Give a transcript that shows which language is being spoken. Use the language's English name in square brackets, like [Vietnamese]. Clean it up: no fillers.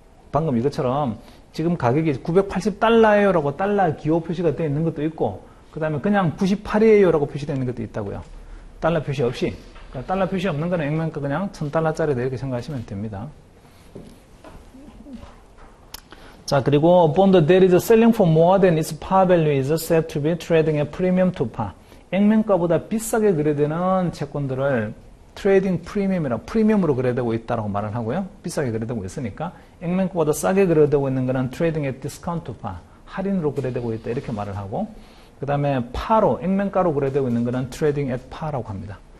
[Korean] 방금 이것처럼 지금 가격이 980달러예요 라고 달러 기호 표시가 되어 있는 것도 있고 그 다음에 그냥 98이에요 라고 표시되어 있는 것도 있다고요. 달러 표시 없이. 그러니까 달러 표시 없는 거는 액면가 그냥 1000달러짜리다 이렇게 생각하시면 됩니다. 자, 그리고 [English] bond that is selling for more than its par value is said to be trading at premium to par. [Korean] 액면가보다 비싸게 거래되는 채권들을 트레이딩 프리미엄으로 거래되고 있다고 말을 하고요. 비싸게 거래되고 있으니까 액면가보다 싸게 거래되고 있는 거는 트레이딩 앳 디스카운트 파, 할인으로 거래되고 있다 이렇게 말을 하고 그 다음에 파로, 액면가로 거래되고 있는 거는 트레이딩 앳 파라고 합니다.